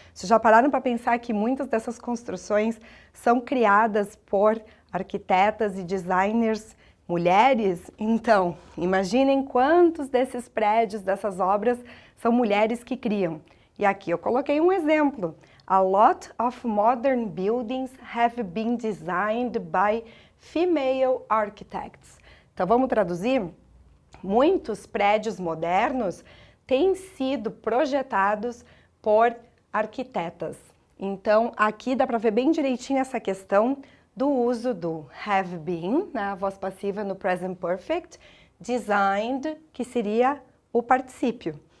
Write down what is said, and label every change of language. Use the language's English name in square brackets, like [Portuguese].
[Portuguese] Vocês já pararam para pensar que muitas dessas construções são criadas por arquitetas e designers mulheres? Então, imaginem quantos desses prédios, dessas obras, são mulheres que criam. E aqui eu coloquei um exemplo. [English] A lot of modern buildings have been designed by female architects. [Portuguese] Então, vamos traduzir? Muitos prédios modernos têm sido projetados por arquitetas. Então, aqui dá para ver bem direitinho essa questão do uso do [English] have been, [Portuguese] na voz passiva no present perfect, designed, que seria o particípio.